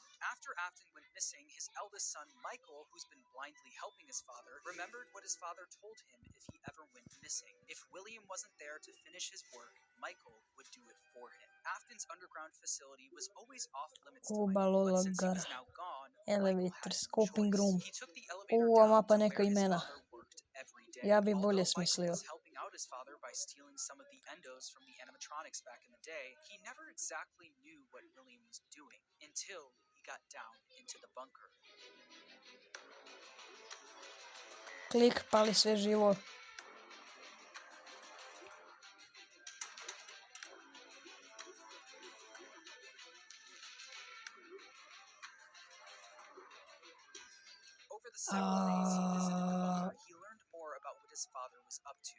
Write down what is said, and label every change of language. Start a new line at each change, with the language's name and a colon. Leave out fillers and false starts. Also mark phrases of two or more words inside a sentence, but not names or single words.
English: After Afton went missing, his eldest son Michael, who's been blindly helping his father, remembered what his father told him if he ever went missing. If William wasn't there to finish his work, Michael would do it for him. Afton's underground facility was always off limits to Michael, but since he was now gone, Michael had no Scoping choice. room. He took the elevator
Serbian: Ova
English: down
Serbian: mapa
English: to
Serbian: neka
English: where his
Serbian: imena.
English: father worked every day.
Serbian: Ja bi bolje
English: Although Michael
Serbian: smislio.
English: was helping out his father by stealing some of the endos from the animatronics back in the day, he never exactly knew what William was doing until he got down into the bunker.
Serbian: Klik, pali sve živo.
English: Over the several days he visited the bunker, he learned more about what his father was up to.